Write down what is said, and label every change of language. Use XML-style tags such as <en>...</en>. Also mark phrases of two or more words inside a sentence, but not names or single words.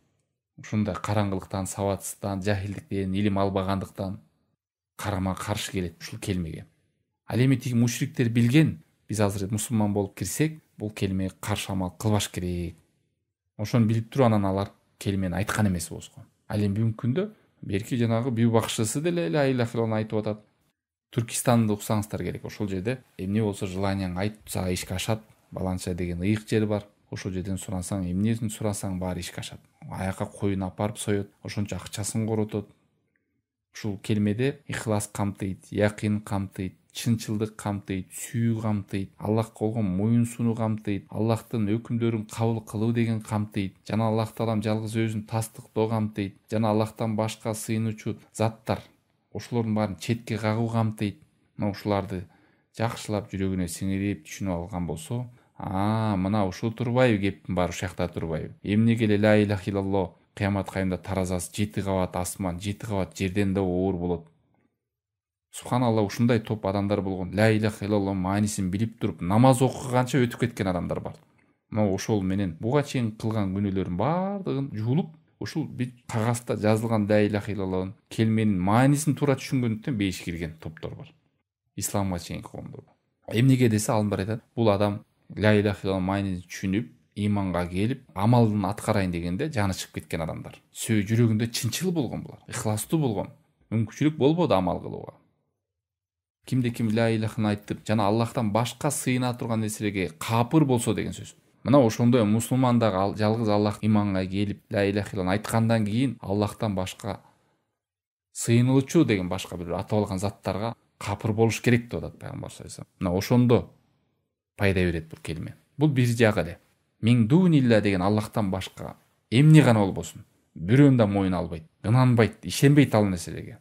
<ky>Ушундай караңгылыктан, сабатсыздыктан, жахилдиктен, илим албагандыктан карама каршы келет ушул келмеге. Ал эми тиги мушриктер билген, биз азыр мусулман болуп кирсек, бул келмеге каршы амал кылбаш керек. Ошону билип туруп анан алар келмени айткан эмес болушкан. Ал эми бүгүнкү күндө берки жанагы бүү бакчысы деле</ky> <ar>لا إله إلا الله</ar> <ky>айтып атат. Түркистанды уксаңыздар керек. Ошол жерде эмне болсо желанияң айт, сага ишке ашат. Баланча деген ыйык жер бар. Ошол жерден сурасаң, эмнесин сурасаң баары ишке ашат. Аяка коюн апарып соёт, ошончо акчасын коротот. Ушул келмеде ихлас камтыйт, якин камтыйт, чынчылдык камтыйт, сүйүү камтыйт, Аллахка болгон моюн сунуу камтыйт, Аллахтын өкүмдөрүн кабыл кылуу деген камтыйт, жана Аллах таалам жалгыз өзүн тастыктоо камтыйт, жана Аллахтан башка сыйынуучу заттар, ошолордун баарын четке кагуу камтыйт. Мына ушуларды жакшылап жүрөгүнө сиңирип түшүнүп алган болсо, мына ушул турбайбы, кептин баары ушул жакта турбайбы. Эмнеге эле</ky> <ar>لا إله إلا الله</ar> <ky>кыямат кайымда таразасы 7 кабат асман, 7 кабат жерден да оор болот. Субханалла, ушундай топ адамдар болгон,</ky> <ar>لا إله إلا الله</ar> <ky>маанисин билип туруп, намаз окуганча өтүп кеткен адамдар бар. Мына ошол менен буга чейин кылган күнөөлөрүн баардыгын жуулуп, ушул бир кагазда жазылган</ky> <ar>لا إله إلا الله</ar> <ky>келменин маанисин туура түшүнгөндүктөн бейишке кирген топтор бар. Исламга чейинки коомдор. Эмнеге десе, алымдар айтат, бул адам</ky> <ar>لا إله إلا الله</ar> <ky>маанисин түшүнүп, иманга келип, амалын аткарайын дегенде жаны чыгып кеткен адамдар. Жүрөгүндө чынчыл болгон булар, ихластуу болгон. Мүмкүнчүлүк болбоду амал кылууга. Кимде ким</ky> <ar>لا إله</ar> <ky>айтып, жана Аллахтан башка сыйына турган нерселерге капыр болсо деген сөз. Мына ошондой мусулман дагы жалгыз Аллах иманга келип,</ky> <ar>لا إله إلا الله</ar> <ky>айткандан кийин Аллахтан башка сыйынуучу деген башка бир атап алган заттарга капыр болуш керек деп атат пайгамбар</ky> <ar>صلى الله عليه وسلم.</ar> <ky>Мына ошондо пайда берет бул келме. Бул бир жагы эле.</ky> <ar>من دون الله</ar> <ky>деген Аллахтан башка эмне гана болбосун, бирөөн да моюн албайт, ынанбайт, ишенбейт ал нерселерге.</ky>